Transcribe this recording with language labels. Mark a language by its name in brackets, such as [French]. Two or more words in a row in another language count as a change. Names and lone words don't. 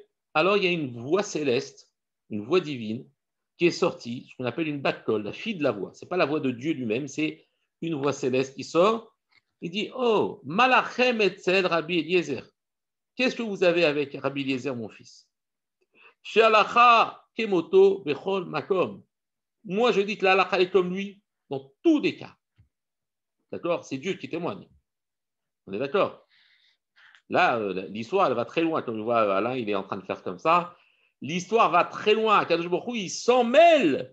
[French] Alors il y a une voix céleste, une voix divine, qui est sortie, ce qu'on appelle une bat-kol, la fille de la voix. Ce n'est pas la voix de Dieu lui-même, c'est une voix céleste qui sort. Il dit, [Hebrew] אוי, מה לכם אצל רבי אליעזר. [French] Qu'est-ce que vous avez avec Rabbi Eliezer, mon fils? [Hebrew] שהלכה כמותו בכל מקום. [French] Moi, je dis que la halakha est comme lui dans tous les cas. D'accord? C'est Dieu qui témoigne. On est d'accord? Là, l'histoire, elle va très loin. Comme je vois, Alain, il est en train de faire comme ça. L'histoire va très loin. [Hebrew] קדוש ברוך הוא, [French] il s'en mêle.